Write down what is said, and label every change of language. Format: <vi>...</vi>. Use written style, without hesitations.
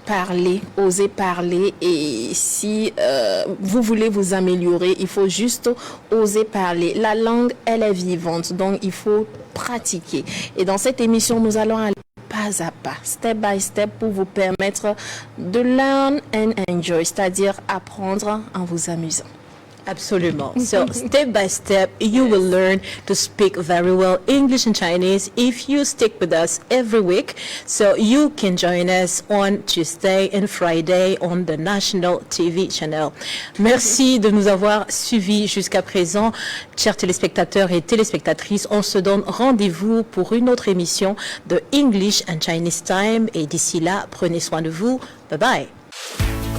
<fr>Parler, oser parler. Et si vous voulez vous améliorer, il faut juste oser parler. La langue, elle est vivante, donc il faut pratiquer. Et dans cette émission, nous allons aller pas à pas, step by step, pour vous permettre de learn and enjoy, c'est-à-dire apprendre en vous amusant. Absolument.</fr> <en>So step by step, you will learn to speak very well English and Chinese if you stick with us every week. So you can join us on Tuesday and Friday on the national TV channel.</en> <fr>Merci de nous avoir suivis jusqu'à présent. Chers téléspectateurs et téléspectatrices, on se donne rendez-vous pour une autre émission de English and Chinese Time. Et d'ici là, prenez soin de vous. Bye bye.</fr>